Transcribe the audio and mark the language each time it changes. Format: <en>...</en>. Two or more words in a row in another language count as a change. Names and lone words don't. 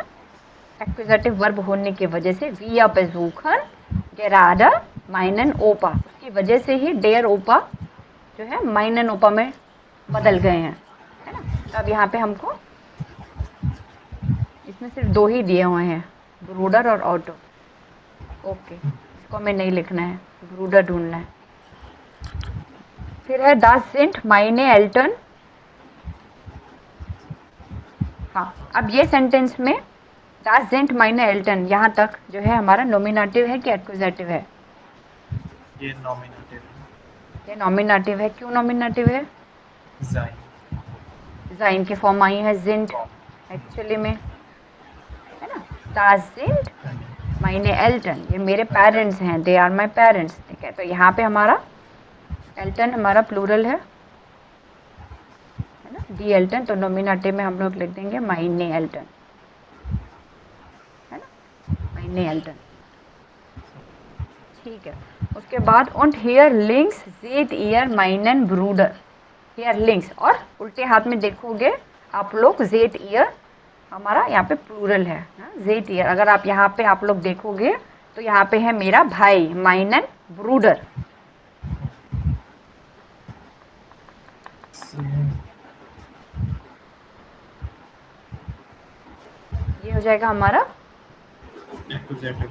<hi>एक्यूजेटिव वर्ब होने की वजह से</hi> <de>wir besuchen gerade meinen Opa,</de> <hi>उसकी वजह से ही</hi> <de>der Opa</de> <hi>जो है</hi> <de>meinen Opa</de> <hi>में बदल गए हैं, है ना। तो अब यहाँ पे हमको इसमें सिर्फ दो ही दिए हुए हैं, ब्रूडर और ऑटो। ओके, इसको हमें नहीं लिखना है, ब्रूडर ढूंढना है। फिर है</hi> <de>das sind meine Eltern।</de> <hi>हाँ, अब ये सेंटेंस में</hi> <de>das sind meine Eltern</de> <hi>यहाँ तक जो है हमारा नॉमिनेटिव है कि एक्यूजेटिव है? ये नॉमिनेटिव है। ये नॉमिनेटिव है। क्यों नॉमिनेटिव है? जाइन की फॉर्म आई है sind एक्चुअली में, है ना।</hi> <de>das sind meine Eltern,</de> <hi>ये मेरे पेरेंट्स हैं,</hi> <en>they are my parents.</en> <hi>ठीक है, तो यहाँ पे हमारा एल्टन हमारा प्लूरल है ना,</hi> <de>die Eltern.</de> <hi>तो नॉमिनेटिव में हम लोग लिख देंगे</hi> <de>meine Eltern,</de> <hi>है ना,</hi> <de>meine Eltern.</de> <hi>ठीक है, उसके बाद</hi> <de>und hier links seht ihr meinen Bruder। hier links,</de> <hi>और उल्टे हाथ में देखोगे आप लोग</hi> <de>seht ihr</de> <hi>हमारा यहाँ पे प्लूरल है,</hi> <de>seht ihr।</de> <hi>अगर आप यहाँ पे आप लोग देखोगे तो यहाँ पे है मेरा भाई,</hi> <de>meinen Bruder।</de> <hi>ये हो जाएगा हमारा एक्यूजेटिव।</hi>